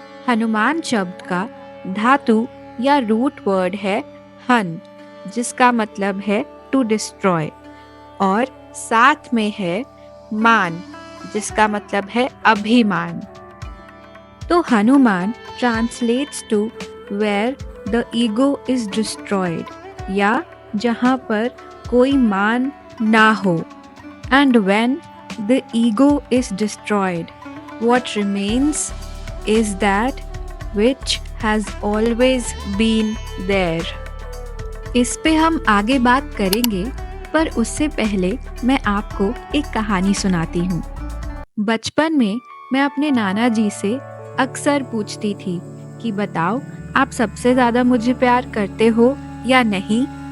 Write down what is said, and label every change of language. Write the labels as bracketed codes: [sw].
[hi] हनुमान शब्द का धातु या रूट वर्ड है हन, जिसका मतलब है [en] to destroy, [hi] और साथ में है मान, जिसका मतलब है अभिमान। तो Hanuman [en] translates to where the ego is destroyed, [hi] या जहाँ पर कोई मान ना हो। [en] And when the ego is destroyed, what remains is that which has always been there. [hi] इस पे हम आगे बात करेंगे, पर उससे पहले मैं आपको एक कहानी सुनाती हूँ। बचपन में मैं अपने नाना जी से अक्सर पूछती थी कि बताओ, आप सबसे ज़्यादा मुझे प्यार करते हो या नहीं?